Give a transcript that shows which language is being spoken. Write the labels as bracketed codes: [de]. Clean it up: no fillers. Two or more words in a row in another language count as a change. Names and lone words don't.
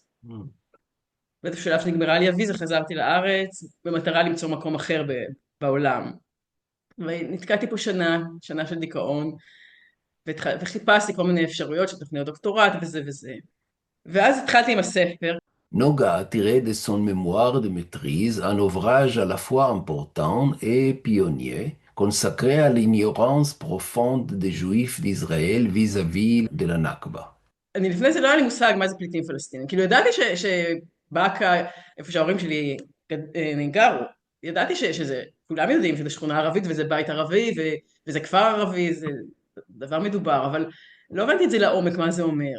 [he] באיזשהו שלב שנגמרה לי הוויזה, חזרתי לארץ, במטרה למצוא מקום אחר בעולם. ונתקעתי פה שנה של דיכאון, וחיפשתי כל מיני אפשרויות של תוכניות דוקטורט וזה וזה. ואז התחלתי עם הספר. [fr] Noga a tiré de son mémoire de maîtrise un ouvrage à la fois important et pionnier consacré à l'ignorance profonde des Juifs d'Israël vis-à-vis de la Nakba. [he] אני לפני זה לא היה לי מושג מה זה פליטים פלסטינים. כאילו ידעתי שבאקה, איפה שההורים שלי גרו, ידעתי שזה, כולם יודעים שזה שכונה ערבית וזה בית ערבי וזה כפר ערבי, זה דבר מדובר, אבל לא הבנתי את זה לעומק מה זה אומר.